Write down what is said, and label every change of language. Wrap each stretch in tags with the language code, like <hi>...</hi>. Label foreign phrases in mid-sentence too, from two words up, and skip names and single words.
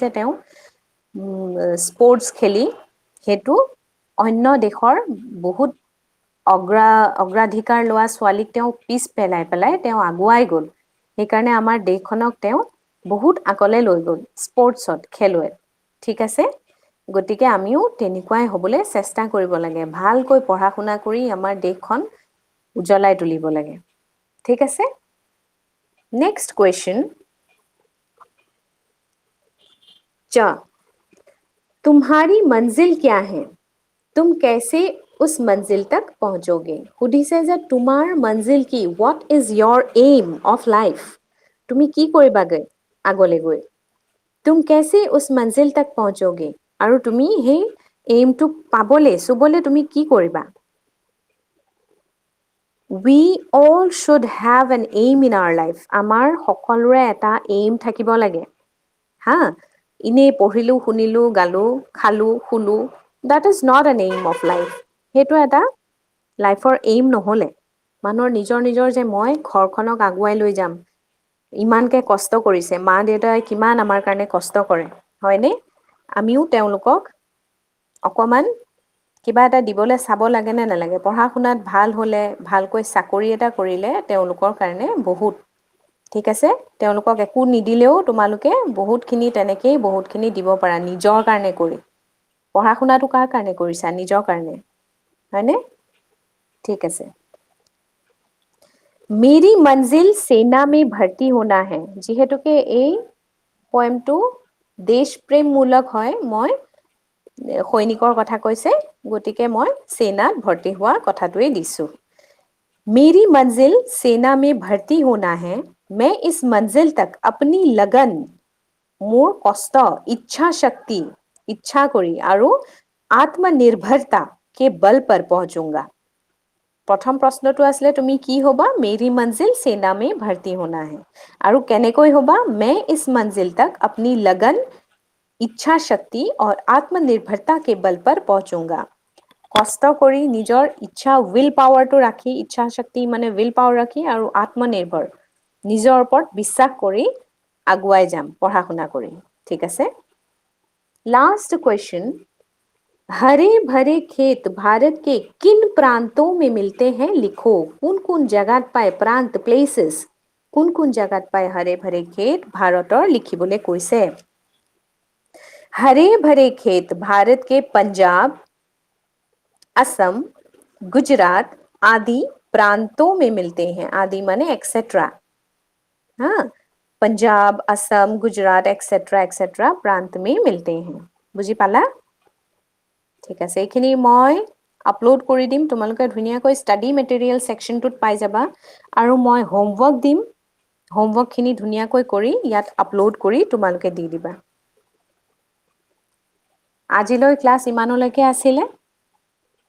<as>তেওঁ স্পোর্টস খেলি হেতু অন্য দেশৰ বহুত অগ্ৰাধিকাৰ লোৱা ছোৱালীক তেওঁ পিছ পেলাই তেওঁ আগুৱাই গ'ল সেইকাৰণে আমাৰ দেশখনক তেওঁ বহুত আগলৈ লৈ গ'ল স্পোর্টছত খেলুৱৈ ঠিক আছে গতিকে আমিও তেনেকুৱাই হ'বলৈ চেষ্টা কৰিব লাগে ভালকৈ পঢ়া শুনা কৰি আমাৰ দেশখন উজ্বলাই তুলিব লাগে ঠিক আছে</as> <en>next question</en> <hi>च तुम्हारी मंजिल क्या है तुम कैसे उस मंजिल तक पहुंचोगे</hi> <as>সুধিছে যে তোমাৰ মঞ্জিল কি</as> <en>what is your aim of life</en> <as>তুমি কি কৰিবাগে আগলৈ গৈ</as> <hi>तुम कैसे उस मंजिल तक पहुंचोगे</hi> <as>আৰু তুমি সেই এইমটো পাবলে সুবলে তুমি কি কৰিবা</as> <en>we all should have an aim in our life</en> <as>আমাৰ সকলোৰে এটা aim থাকিব লাগে হা ইনে পঢ়িলো শুনিলো গালো খালো শুলো</as> <en>that is not an aim of life</en> <as>হেতু এটা লাইফৰ এইম নহলে মানুহৰ নিজৰ নিজৰ যে মই ঘৰখনক আগুৱাই লৈ যাম ইমানকে কষ্ট কৰিছে মা দেউতাই কিমান আমাৰ কাৰণে কষ্ট কৰে হয়নে আমিও তেওঁলোকক অকমান কিবা এটা দিবলৈ চাব লাগে নে নালাগে পঢ়া শুনাত ভাল হলে ভালকৈ চাকৰি এটা কৰিলে তেওঁলোকৰ কাৰণে বহুত ঠিক আছে তেওঁলোকক একো নিদিলেও তোমালোকে বহুতখিনি তেনেকেই বহুতখিনি দিব পাৰা নিজৰ কাৰণে কৰি পঢ়া শুনাটো কাৰ কাৰণে কৰিছা নিজৰ কাৰণে হয়নে? ঠিক আছে।</as> <hi>मेरी मंजिल सेना में भर्ती होना है।</hi> <as>যিহেতুকে এই পয়েমটো দেশ প্ৰেমমূলক হয়, মই সৈনিকৰ কথা কৈছে, গতিকে মই সেনাত ভৰ্তি হোৱা কথাটোৱে দিছোঁ।</as> <hi>मेरी मंजिल सेना में भर्ती होना है। मैं इस मंजिल तक अपनी लगन,</hi> <as>মোৰ কষ্ট, ইচ্ছা শক্তি, ইচ্ছা কৰি আৰু আত্মনিৰ্ভৰতা</as> <hi>के बल पर पहुंचूंगा।</hi> <as>প্ৰথম প্ৰশ্নটো আছিলে তুমি কি হ'বা?</as> <hi>मेरी मंजिल सेना में भर्ती होना है।</hi> <as>আৰু কেনেকৈ হ'বা?</as> <hi>मैं इस मंजिल तक अपनी लगन, इच्छा शक्ति और आत्मनिर्भरता के बल पर पहुंचूंगा।</hi> <as>কষ্ট কৰি নিজৰ ইচ্ছা উইল পাৱাৰটো ৰাখি, ইচ্ছা শক্তি মানে</as> <en>will power</en> <as>ৰাখি আৰু আত্মনিৰ্ভৰ নিজৰ ওপৰত বিশ্বাস কৰি আগুৱাই যাম পঢ়া শুনা কৰি। ঠিক আছে?</as> <hi>लास्ट क्वेश्चन, हरे भरे खेत भारत के किन प्रांतों में मिलते हैं?</hi> <as>लिखो। কোন কোন জাগাত পায়? প্ৰান্ত, প্লেसेस, কোন কোন জাগাত পায়</as> <hi>हरे भरे खेत</hi> <as>ভাৰতৰ? লিখিবলৈ কৈছে।</as> <hi>हरे भरे खेत भारत के पंजाब, असम, गुजरात आदि प्रांतों में मिलते हैं। आदि माने एक्सेट्रा। हाँ, पंजाब, असम, गुजरात</hi> <en>etcetera etcetera</en> <hi>प्रांत में मिलते हैं।</hi> <as>বুজি পালা? ঠিক আছে, এইখিনি মই আপলোড কৰি দিম, তোমালোকে ধুনীয়াকৈ</as> <en>study material</en> <as>ছেকশ্যনটোত পাই যাবা আৰু মই হোমৱৰ্ক দিম, হোমৱৰ্কখিনি ধুনীয়াকৈ কৰি ইয়াত আপলোড কৰি তোমালোকে দি দিবা। আজিলৈ ক্লাছ ইমানলৈকে আছিলে, ভাল লাগিলে।</as>